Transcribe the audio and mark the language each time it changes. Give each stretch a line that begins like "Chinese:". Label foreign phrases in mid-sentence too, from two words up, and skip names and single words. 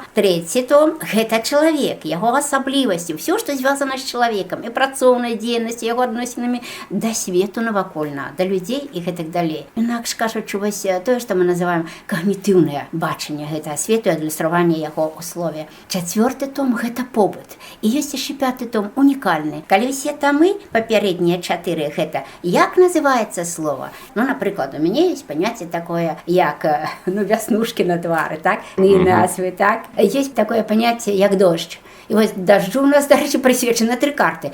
Belarusian: Трэці том – гэта чалавек, яго асаблівасці, ўсё, што звязана з чалавекам, і працоўнай дзейнасці, яго адносінамі да свету навакольна, да людзей і гэтак далей. Інакш кажучы, вось тое, што мы называем когнітыўнае бачанне гэтага свету і адлюстраванне яго условия. 4-й том – гэта побыт. І ёсць яшчэ 5-й том унікальны. Калі ўсе тамы, папярэднія 4 – гэта як называецца слово? Ну, напрыклад, у мяне ёсць паняцце такое, як вяснушкі на твары, так? І назвы, так? Ёсць такое паняцце, як дождж. І вось дажджу у нас, дарэчы, прысвечаны 3 карты.